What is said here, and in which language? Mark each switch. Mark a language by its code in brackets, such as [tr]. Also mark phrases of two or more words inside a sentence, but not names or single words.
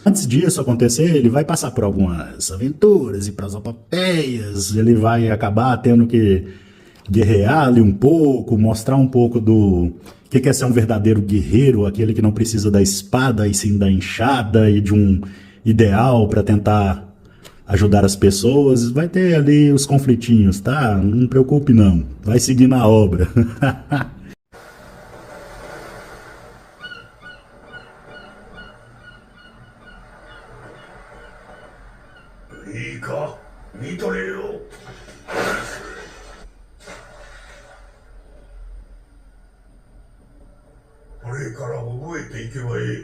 [pt] Antes disso acontecer, ele vai passar por algumas aventuras e prosopopeias, ele vai acabar tendo que guerrear ali um pouco, mostrar um pouco do que é ser um verdadeiro guerreiro, aquele que não precisa da espada e sim da enxada e de um ideal para tentar ajudar as pessoas. Vai ter ali os conflitinhos, tá? Não preocupe não, vai seguir na obra. [ja] いいか、見とれよ。これから覚えていけばいい。